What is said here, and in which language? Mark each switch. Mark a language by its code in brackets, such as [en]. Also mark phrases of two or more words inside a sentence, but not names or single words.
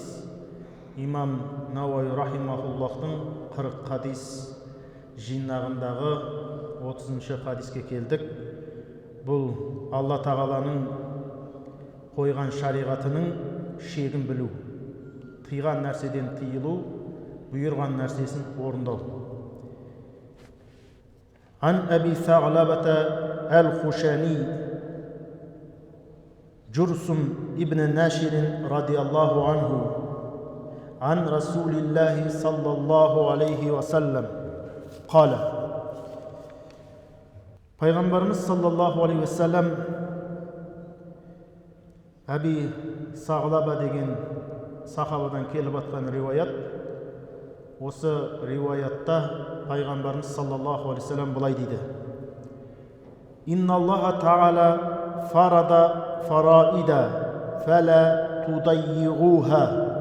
[kk] Имам Науауи рахимахуллахтың 40 хадис жинағындағы 30-шы хадиске келдік. Бұл Алла Тағаланың қойған шариғатының шегін білу, тыйған нәрседен тыйылу, бұйырған нәрсесін орындау. [ar] عن أبي ثعلبة الخشني جرثوم بن ناشر رضي الله عنه عن رسول الله صلى الله عليه وسلم قال Пайғамбарымыз صلى الله عليه وسلم [kk] Әби Сағлаба деген сахабадан келіп атқан риуаят. Осы риуаятта Пайғамбарымыз [ar] صلى الله عليه وسلم [kk] былай дейді: [ar] إن الله تعالى فرض فرائض فلا تضيعوها.